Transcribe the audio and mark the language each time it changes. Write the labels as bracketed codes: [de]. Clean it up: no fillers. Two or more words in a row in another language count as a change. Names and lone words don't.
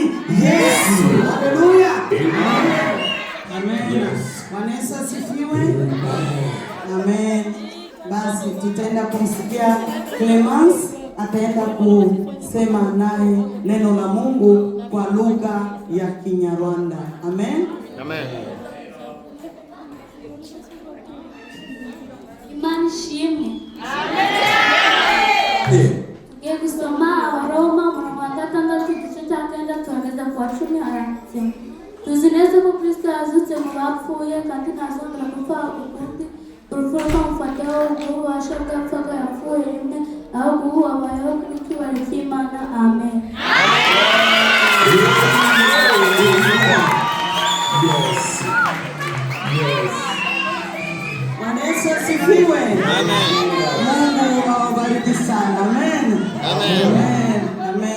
[sw] Yesu. Haleluya. Amen. Yes. Bwana Yesu asifiwe. Amen. Basi tutaenda kumsikia Clemence, ataenda kusema naye neno la Mungu kwa lugha ya Kinyarwanda. Amen. Amen. [rw] Imani shimwe. Yeah. Tugiye gusoma Abaroma umurongo wa 6 igice cya 9 tuhageza ku wa 10 arasema tuzi neza ko Kristo yazutse mu bapfuye kandi ntazongera gupfa ukundi. Urupfu rukamufataho ububasha bwapfaga yapfuye rimwe, ahubwo ubu abayeho n'icyubahiro cy'Imana. Amen. Yes. Yes. [sw] Bwana Yesu asifiwe. Amen. Mungu awabariki sana. Amen. Amen. Amen.